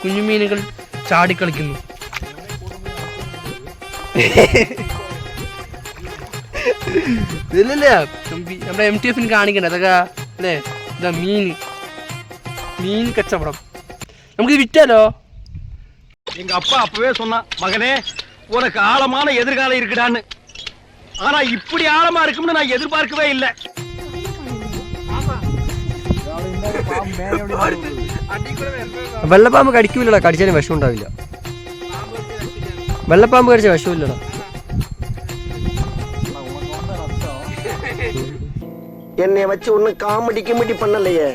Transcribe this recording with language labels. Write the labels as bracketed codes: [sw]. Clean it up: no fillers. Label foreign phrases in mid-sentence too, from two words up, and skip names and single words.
[ml] കുഞ്ഞു മീനുകൾ ചാടിക്കളിക്കുന്നു. ഇല്ലല്ലേ നമ്മുടെ MTF കാണിക്കണ്ടേ അതൊക്കെ അല്ലേ? ഇതാ മീൻ കച്ചവടം. നമുക്കിത് വിറ്റാലോ? [ta] எங்க அப்பா அப்பவே சொன்னா, மகனே உனக்கு ஆழமான எதிர்காலம் இருக்குடான்னு. ஆனா இப்படி ஆழமா இருக்கும்னு நான் எதிர்பார்க்கவே இல்லை. [ml] വെള്ളപ്പാമ്പ് കടിക്കൂലടാ, കടിച്ചാലും വിഷം ഉണ്ടാവില്ല. വെള്ളപ്പാമ്പ് കടിച്ച വിഷമില്ലടാ. എന്നെ വെച്ച് ഒന്ന് കാമഡി കിമഡി പണ്ണല്ലേ.